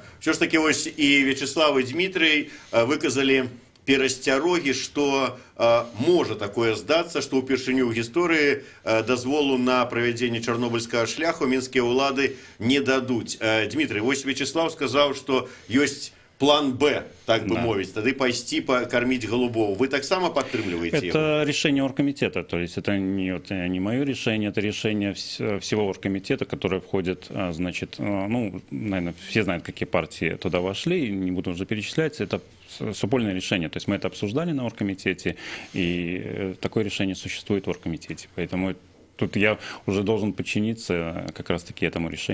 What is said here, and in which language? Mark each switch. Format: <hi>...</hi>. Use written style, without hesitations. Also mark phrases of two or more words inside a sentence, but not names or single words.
<be>Усё ж такі вось і Вячеслав і Дмітрый выказалі перасцярогі, што можа такое здацца, што ўпершыню ў гісторыі дазволу на правядзенне чарнобыльскага шляху мінскія ўлады не дадуць. Дмітрый, вось Вячеслав сказаў, што ёсць план Б, так бы мовіць, тады пайсці</be> <ru>покормить голубов.</ru> <be>Вы так само подтрымліваеце?</be> <ru>Это решение оргкомитета, то есть это не мое решение, это решение всего оргкомитета, которое входит, значит, ну, наверное, все знают, какие партии туда вошли, не буду уже перечислять, это супольное решение, то есть мы это обсуждали на оргкомитете, и такое решение существует в оргкомитете, поэтому тут я уже должен подчиниться как раз-таки этому решению.</ru>